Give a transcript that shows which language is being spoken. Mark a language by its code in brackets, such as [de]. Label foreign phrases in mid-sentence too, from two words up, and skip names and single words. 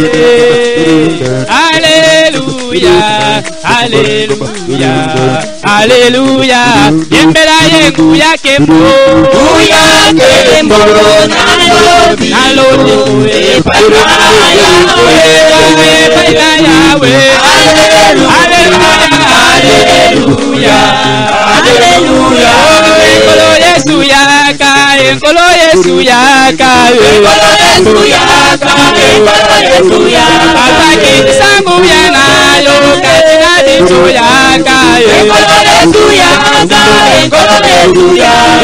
[ln] Hallelujah, hallelujah, hallelujah. Yembela ye nguya kembo na lobiko epai na Yahweh, epai na Yahweh. Hallelujah, hallelujah, hallelujah. Enkolo Yesu yaka, enkolo Yesu yaka, enkolo Yesu yaka, enkolo Yesu yaka. [kg] Abaki sangu yana yo katina ditu yaka, enkolo Yesu yaka, enkolo Yesu yaka.